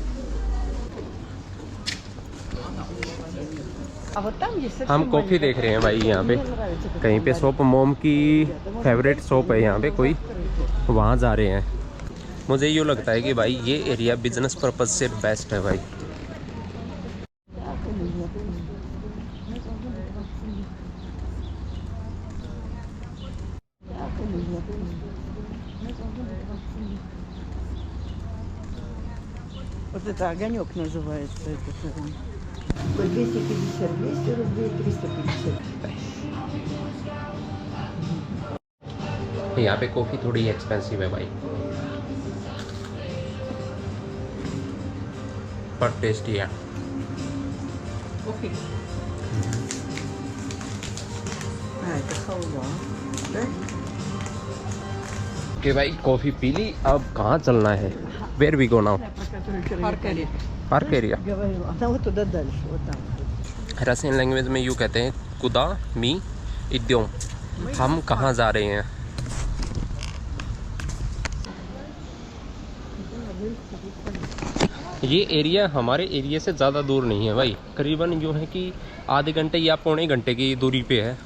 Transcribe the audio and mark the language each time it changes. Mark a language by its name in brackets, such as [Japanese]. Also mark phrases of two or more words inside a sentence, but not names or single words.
[Hindi] हम कॉफ़ी देख रहे हैं भाई यहाँ पे कहीं पे, शॉप मोम की [English] favourite shop [Hindi] है यहाँ पे कोई, वहाँ जा रहे हैं। मुझे यूँ लगता है कि भाई ये एरिया [English] business purpose [Hindi] से बेस्ट है भाई। [Russian] Вот это огонек называется. Это 250, 200 рублей, 350. [Hindi] यहाँ पे कॉफ़ी थोड़ी एक्सपेंसिव है भाई, पर टेस्टी है। [Russian] Кофе. Это халва. Да? [Hindi] कि भाई कॉफ़ी पी ली, अब कहाँ चलना है? [English] Where we go now? Park area. [Russian] Она вот туда дальше, вот там. [English] Russian language [Hindi] में यूँ कहते हैं [Russian] куда мы идём, [Hindi] हम कहाँ जा रहे हैं। ये एरिया हमारे एरिया से ज़्यादा दूर नहीं है भाई, करीबन यूँ है कि आधे घंटे या पौने घंटे की दूरी पे है।